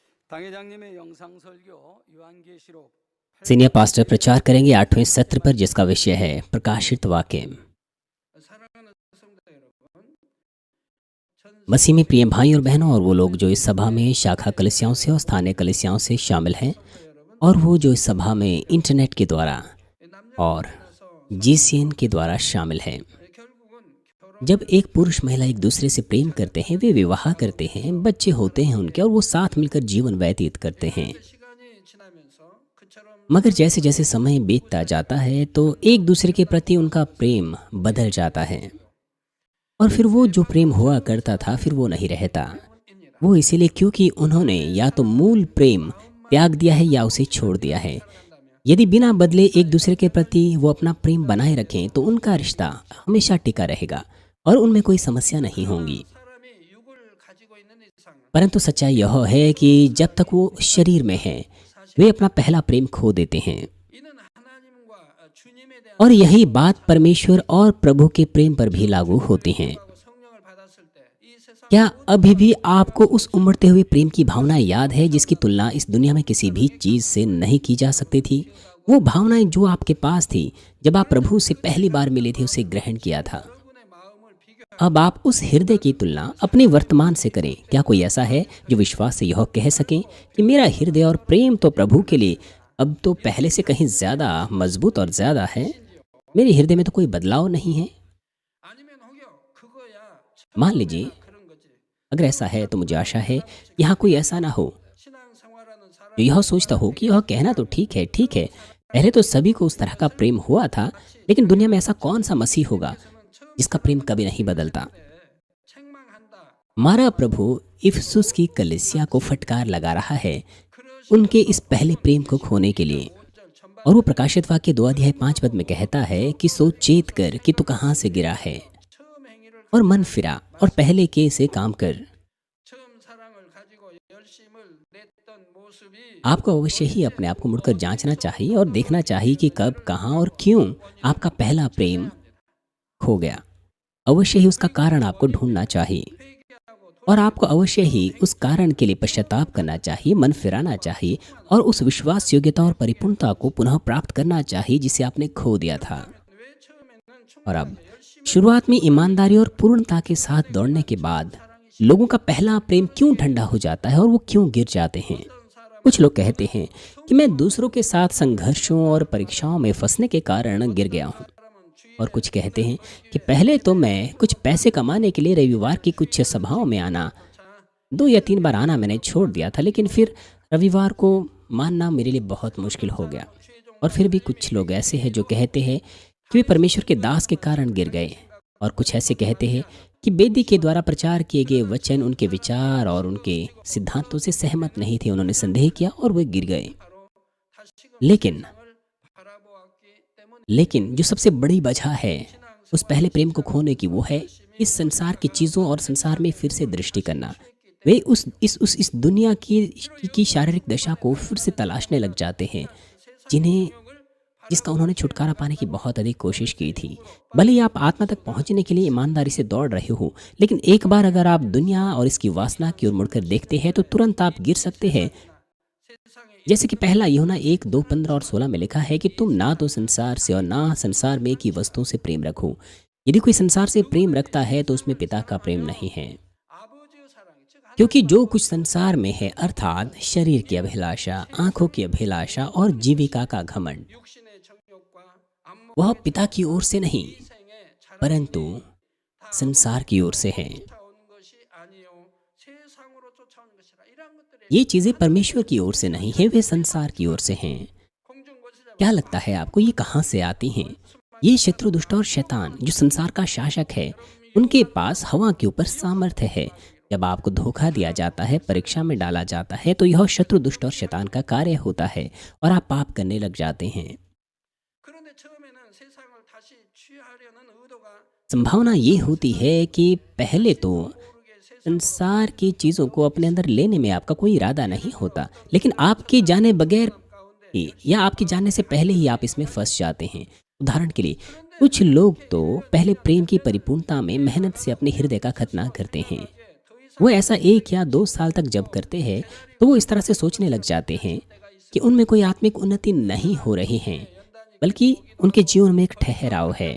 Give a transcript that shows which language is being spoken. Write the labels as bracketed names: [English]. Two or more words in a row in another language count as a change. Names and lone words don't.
[Korean] 당회장님의 영상 설교 요한계시록 [English] senior pastor [Hindi] प्रचार करेंगे 8वें सत्र पर, जिसका विषय है प्रकाशित वाक्य। [Korean] 사랑하는 성도 여러분, [Hindi] मसीह में प्रिय भाई और बहनों, और वो लोग जो इस सभा में शाखा कलिसियाओं से और स्थानीय कलिसियाओं से शामिल हैं, और वो जो इस सभा में इंटरनेट के द्वारा और GCN के द्वारा शामिल हैं। [Korean] 결국은 [Hindi] जब एक पुरुष महिला एक दूसरे से प्रेम करते हैं, वे विवाह करते हैं, बच्चे होते हैं उनके, और वो साथ मिलकर जीवन व्यतीत करते हैं। [Korean] 시간이 지나면서 그처럼 [Hindi] मगर जैसे जैसे समय बीतता जाता है तो एक दूसरे के प्रति उनका प्रेम बदल जाता है, और फिर वो जो प्रेम हुआ करता था फिर वो नहीं रहता। वो इसीलिए क्योंकि उन्होंने या तो मूल प्रेम त्याग दिया है या उसे छोड़ दिया है। यदि बिना बदले एक दूसरे के प्रति वो अपना प्रेम बनाए रखें तो उनका रिश्ता हमेशा टिका रहेगा और उनमें कोई समस्या नहीं होगी। [Korean] 사람이 육을 가지고 있는 이상 [Hindi] परंतु सच्चाई यह है कि जब तक वो शरीर में हैं, वे अपना पहला प्रेम खो देते हैं। [Korean] 이는 하나님과 주님에 대한 [Hindi] और यही बात परमेश्वर और प्रभु के प्रेम पर भी लागू होती हैं। [Korean] 성령을 받았을 때 이 세상 [Hindi] क्या अभी भी आपको उस उमड़ते हुए प्रेम की भावना याद है जिसकी तुलना इस दुनिया में किसी भी चीज़ से नहीं की जा सकती थी? वो भावनाएं जो आपके पास थी जब आप प्रभु से पहली बार मिले थे, उसे ग्रहण किया था। [Korean] 여러분의 마음을 비교 [Hindi] अब आप उस हृदय की तुलना अपने वर्तमान से करें। क्या कोई ऐसा है जो विश्वास से यह कह सके कि मेरा हृदय और प्रेम तो प्रभु के लिए अब तो पहले से कहीं ज़्यादा मजबूत और ज़्यादा है? मेरे हृदय में तो कोई बदलाव नहीं है। [Korean] 아니면 혹여 그거야 [Hindi] मान लीजिए, [Korean] 그런 거지. [Hindi] अगर ऐसा है तो मुझे आशा है यहाँ कोई ऐसा ना हो [Korean] 신앙생활하는 사람 [Hindi] जो यह सोचता हो कि यह कहना तो ठीक है, पहले तो सभी को उस तरह का प्रेम हुआ था, लेकिन दुनिया में ऐसा कौन सा मसीह होगा जिसका प्रेम कभी नहीं बदलता। [Korean] 책망한다. [Hindi] हमारा प्रभु इफिसुस की कलीसिया को फटकार लगा रहा है उनके इस पहले प्रेम को खोने के लिए। और वो प्रकाशित वाक्य 2 अध्याय 5 पद में कहता है कि सो चेत कर कि तू कहाँ से गिरा है, [Korean] 처음 행위를 [Hindi] और मन फिरा और पहले के से काम कर। [Korean] 처음 사랑을 가지고 열심을 냈던 모습이 [Hindi] आपको अवश्य ही अपने आप को मुड़कर जांचना चाहिए और देखना चाहिए कि कब, कहाँ और क्यों आपका पहला प्रेम खो गया। अवश्य ही उसका कारण आपको ढूंढना चाहिए, [Korean] 회개하고 [Hindi] और आपको अवश्य ही उस कारण के लिए पश्चाताप करना चाहिए, मन फिराना चाहिए, और उस विश्वास योग्यता और परिपूर्णता को पुनः प्राप्त करना चाहिए जिसे आपने खो दिया था। [Korean] 왜 처음에는 [Hindi] और अब शुरुआत में ईमानदारी और पूर्णता के साथ दौड़ने के बाद लोगों का पहला प्रेम क्यों ठंडा हो जाता है और वो क्यों गिर जाते हैं? कुछ लोग कहते हैं कि मैं दूसरों के साथ संघर्षों और परीक्षाओं में फंसने के कारण गिर गया हूँ। और कुछ कहते हैं कि पहले तो मैं कुछ पैसे कमाने के लिए रविवार की कुछ सभाओं में आना 2 या 3 बार आना मैंने छोड़ दिया था, लेकिन फिर रविवार को मानना मेरे लिए बहुत मुश्किल हो गया। और फिर भी कुछ लोग ऐसे हैं जो कहते हैं कि वे परमेश्वर के दास के कारण गिर गए, और कुछ ऐसे कहते हैं कि बेदी के द्वारा प्रचार किए गए वचन उनके विचार और उनके सिद्धांतों से सहमत नहीं थे। उन्होंने संदेह किया और वे गिर गए। [Korean] 바로 다시금 [Hindi] लेकिन [Korean] 바라보았기 때문에 [Hindi] लेकिन जो सबसे बड़ी वजह है उस पहले प्रेम को खोने की, वो है इस संसार की चीज़ों और संसार में फिर से दृष्टि करना। वे इस दुनिया की शारीरिक दशा को फिर से तलाशने लग जाते हैं, जिसका उन्होंने छुटकारा पाने की बहुत अधिक कोशिश की थी। भले ही आप आत्मा तक पहुंचने के लिए ईमानदारी से दौड़ रहे हो, लेकिन एक बार अगर आप दुनिया और इसकी वासना की ओर मुड़कर देखते हैं तो तुरंत आप गिर सकते हैं। [Korean] 세상에 [Hindi] जैसे कि पहला यूहन्ना 1:2, 15 और 16 में लिखा है कि तुम ना तो संसार से और ना संसार में की वस्तुओं से प्रेम रखो। यदि कोई संसार से प्रेम रखता है तो उसमें पिता का प्रेम नहीं है, [Korean] 아버지의 사랑이 즉 [Hindi] क्योंकि जो कुछ संसार में है, अर्थात शरीर की अभिलाषा, आंखों की अभिलाषा और जीविका का घमंड, [Korean] 육신의 정욕과 안목 [Hindi] वह पिता की ओर से नहीं [Korean] 생에 자라는 [Hindi] परंतु संसार की ओर से है। [Korean] 쫓아오는 것이 아니요 세상으로 쫓아오는 것이라 이러한 것들이 [Hindi] ये चीजें परमेश्वर की ओर से नहीं है, वे संसार की ओर से हैं। [Korean] 공중 것이라 [Hindi] क्या लगता है आपको ये कहाँ से आती हैं? ये शत्रु, दुष्ट और शैतान जो संसार का शासक है, उनके पास हवा के ऊपर सामर्थ्य है। जब आपको धोखा दिया जाता है, परीक्षा में डाला जाता है, तो यह शत्रु, दुष्ट और शैतान का कार्य होता है और आप पाप करने लग जाते हैं। [Korean] 그런데 처음에는 세상을 다시 취하려는 의도가 [Hindi] संभावना ये होती है कि पहले तो [Korean] 모르게 세상 [Hindi] संसार की चीज़ों को अपने अंदर लेने में आपका कोई इरादा नहीं होता, लेकिन आपके जाने बगैर ही या आपके जाने से पहले ही आप इसमें फंस जाते हैं। उदाहरण के लिए, कुछ लोग तो पहले प्रेम की परिपूर्णता में मेहनत से अपने हृदय का खतना करते हैं, वो ऐसा 1 या 2 साल तक जब करते हैं तो वो इस तरह से सोचने लग जाते हैं कि उनमें कोई आत्मिक उन्नति नहीं हो रही है, बल्कि उनके जीवन में एक ठहराव है।